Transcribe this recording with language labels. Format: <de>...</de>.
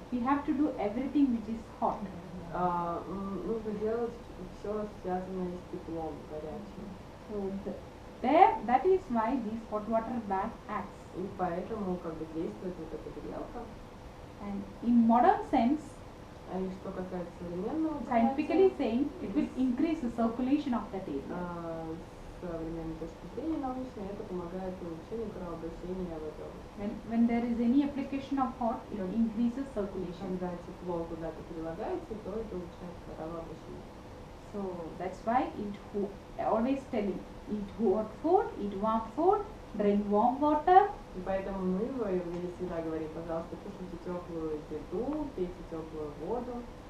<en>we have to do everything which is hot.</en> <ru>нужно делать все связанное с теплом горячим.</ru> <en>So that is why this hot water bag acts.</en> <ru>И поэтому как бы действует вот эта грелка.</ru> <en>And in modern sense,</en> <ru>И что касается современного</ru> <en>scientifically saying, it will increase the circulation of that area.</en> <ru>с современной точки зрения научной, это помогает улучшению кровообращения в этом.</ru> <en>When there is any application of hot, it increases circulation.</en> <ru>Когда тепло куда-то прилагается, то это улучшает кровообращение.</ru> <en>So that's why always telling, eat hot food, eat warm food, drink warm water.</en> <ru>И поэтому мы в аюрведе всегда говорим, пожалуйста, кушайте теплую еду, пейте теплую воду.</ru>